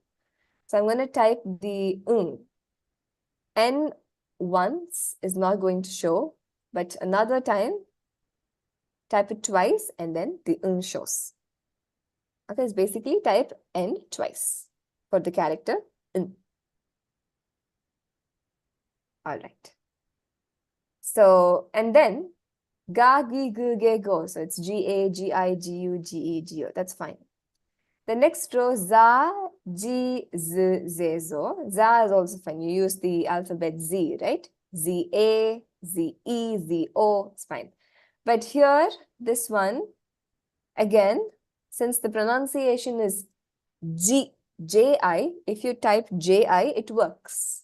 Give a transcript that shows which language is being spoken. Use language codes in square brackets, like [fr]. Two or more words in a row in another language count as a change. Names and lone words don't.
[en] So I'm going to type the N once is not going to show, but another time, type it twice and then the shows. Okay, it's basically type N twice for the character All right. So, and then ga, gi, gu, ge, go. So it's G-A, G-I, G-U, G-E, G-O. That's fine. The next row, za, ji, z, ze, zo. Za is also fine. You use the alphabet Z, right? Z-A, Z-E, Z-O. It's fine. But here, this one, again, since the pronunciation is J-I, if you type J-I, it works.